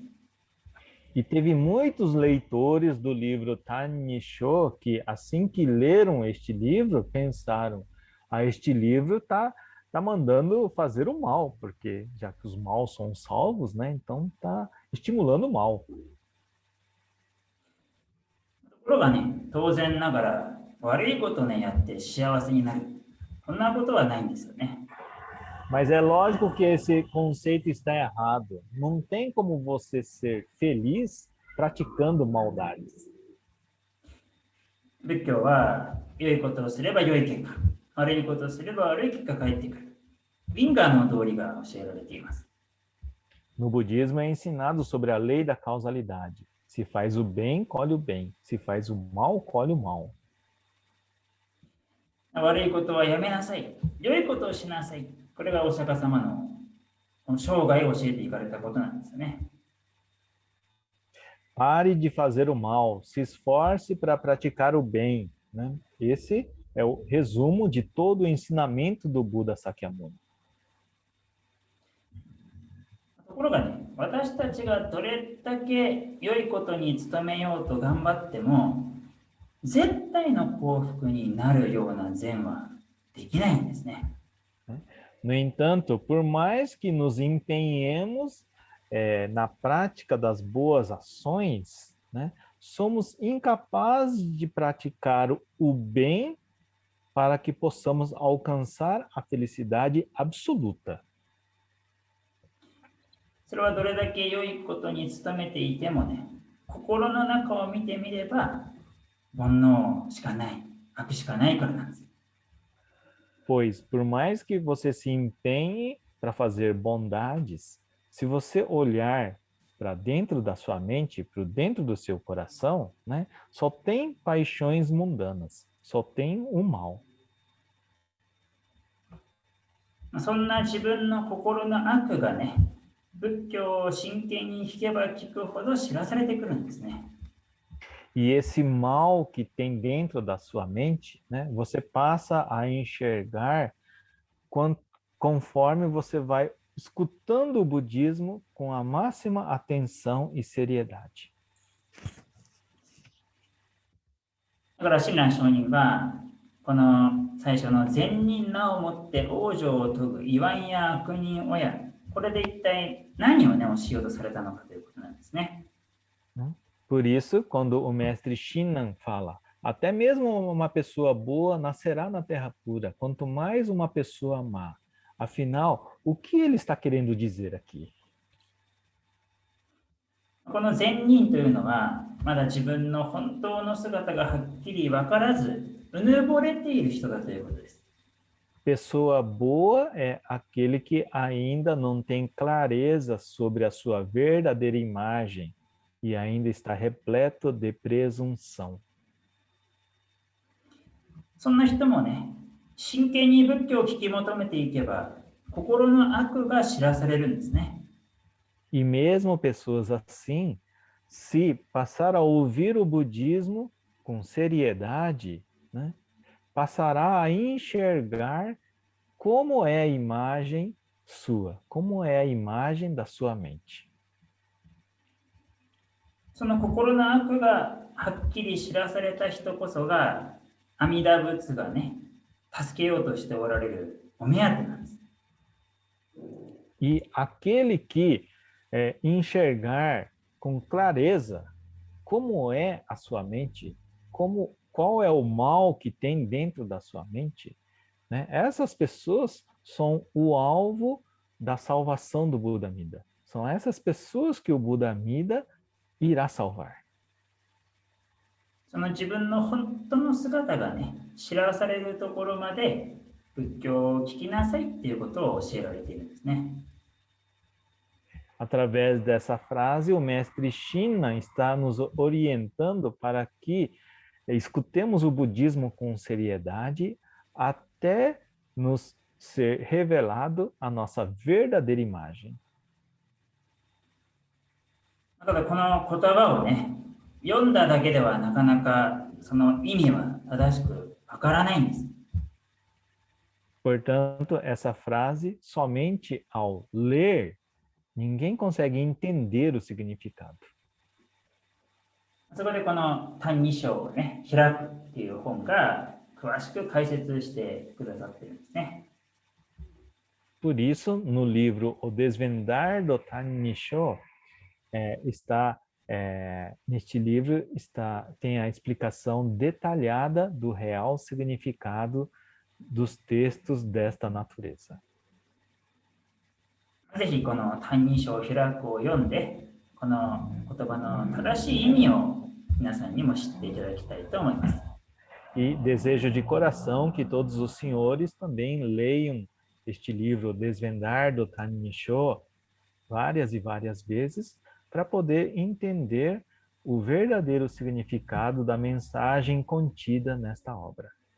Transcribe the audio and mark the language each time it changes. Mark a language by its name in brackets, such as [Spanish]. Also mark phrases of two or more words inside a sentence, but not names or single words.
[Portuguese] E teve muitos leitores do livro Tanisho que, assim que leram este livro, pensaram: este livro tá mandando fazer o mal, porque já que os maus são salvos, né? Então tá estimulando o mal. [Japanese] ところがね、当然ながら悪いことをね、やって幸せになる。そんなことはないんですよね。 [Portuguese] Mas é lógico que esse conceito está errado. Não tem como você ser feliz praticando maldades. [Japanese] 仏教は良いことをすれば良い結果、悪いことをすれば悪い結果が返ってくる。因果の道理が教えられています。 [Portuguese] No budismo é ensinado sobre a lei da causalidade. Se faz o bem, colhe o bem. Se faz o mal, colhe o mal. [Japanese] 悪いことはやめなさい。良いことをしなさい。これがお釈迦様のこの生涯を教えていかれたことなんですよね。 [Portuguese] Pare de fazer o mal, se esforce para praticar o bem, né? Esse é o resumo de todo o ensinamento do Buda Sakyamuni. [Japanese] ところがね、私たちがどれだけ良いことに努めようと頑張っても、絶対の幸福になるような善はできないんですね。 [Portuguese] No entanto, por mais que nos empenhemos na prática das boas ações, né, somos incapazes de praticar o bem para que possamos alcançar a felicidade absoluta. [Japanese] それはどれだけ良いことに努めていてもね、心の中を見てみれば、煩悩しかない、悪しかないからなんです。 [Portuguese] Pois, por mais que você se empenhe para fazer bondades, se você olhar para dentro da sua mente, para dentro do seu coração, né, só tem paixões mundanas, só tem o mal. [Japanese] そんな自分の心の悪がね、仏教を真剣に聞けば聞くほど知らされてくるんですね。 [Portuguese] E esse mal que tem dentro da sua mente, né, você passa a enxergar conforme você vai escutando o budismo com a máxima atenção e seriedade. [Japanese] だから親鸞上人は、この最初の善人なをもって往生を説ぐ言わんや悪人親、これで一体何をね、教えようとされたのかということなんですね。 [Portuguese] Por isso, quando o mestre Shinran fala, até mesmo uma pessoa boa nascerá na terra pura, quanto mais uma pessoa má. Afinal, o que ele está querendo dizer aqui? [Japanese] この善人というのは、まだ自分の本当の姿がはっきり分からず、うぬぼれている人だということです。 [Portuguese] Pessoa boa é aquele que ainda não tem clareza sobre a sua verdadeira imagem e ainda está repleto de presunção. [Japanese] そんな人もね、真剣に仏教を聞き求めていけば、心の悪が知らされるんですね。 [Portuguese] E mesmo pessoas assim, se passar a ouvir o budismo com seriedade, né, passará a enxergar como é a imagem sua, como é a imagem da sua mente. [Japanese] その心の悪がはっきり知らされた人こそが、阿弥陀仏がね、助けようとしておられるお目当てなんです。 [Portuguese] E aquele que enxergar com clareza como é a sua mente, qual é o mal que tem dentro da sua mente, né? Essas pessoas são o alvo da salvação do Buda Amida. São essas pessoas que o Buda Amida irá salvar. [Japanese] その自分の本当の姿がね、知らされるところまで仏教を聞きなさいっていうことを教えられているんですね。 [Portuguese] Através dessa frase, o mestre Shinna está nos orientando para que escutemos o budismo com seriedade até nos ser revelado a nossa verdadeira imagem. [Japanese] ただこの言葉をね、読んだだけではなかなかその意味は正しくわからないんです。 [Portuguese] Portanto, essa frase, somente ao ler, ninguém consegue entender o significado. [Japanese] そこでこの「歎異抄」をね、開くっていう本が詳しく解説してくださってるんですね。 [Portuguese] Por isso, no livro O Desvendar do Tanisho, neste livro tem a explicação detalhada do real significado dos textos desta natureza. [Japanese] ぜひこの「歎異抄」を開くを読んで、この言葉の正しい意味を皆さんにも知っていただきたいと思います。 [Portuguese] E desejo de coração que todos os senhores também leiam este livro Desvendar do Tanisho várias e várias vezes para poder entender o verdadeiro significado da mensagem contida nesta obra.